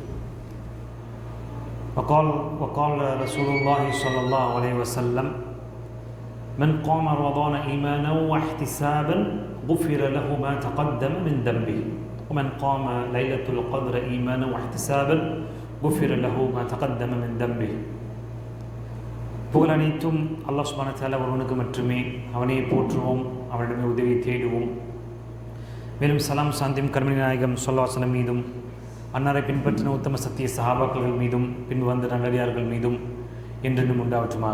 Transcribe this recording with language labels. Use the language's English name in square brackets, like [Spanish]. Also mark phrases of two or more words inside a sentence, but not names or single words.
[Arabic] وقال رسول الله صلى الله عليه وسلم: من قام رمضان إيمانا واحتسابا غفر له ما تقدم من ذنبه ومن قام ليلة القدر إيمانا واحتسابا غفر له ما تقدم من ذنبه. [Tamil] புகழ் அனைத்தும் அல்லாஹ் [Arabic] سبحانه وتعالى [Tamil] ஒருவனுக்கு மட்டுமே. அவனை போற்றுவோம், அவனிடமே உதவி தேடுவோம். மேலும் சலாம் சாந்தியும் கர்மணி நாயகம் [Arabic] صلى الله عليه وسلم [Tamil] மீதும் அன்னாரை பின்பற்றின உத்தம சத்திய சஹாபாக்கள் மீதும் பின் வந்த நல்லடியார்கள் மீதும் என்றென்றும் உண்டாவற்றுமாக.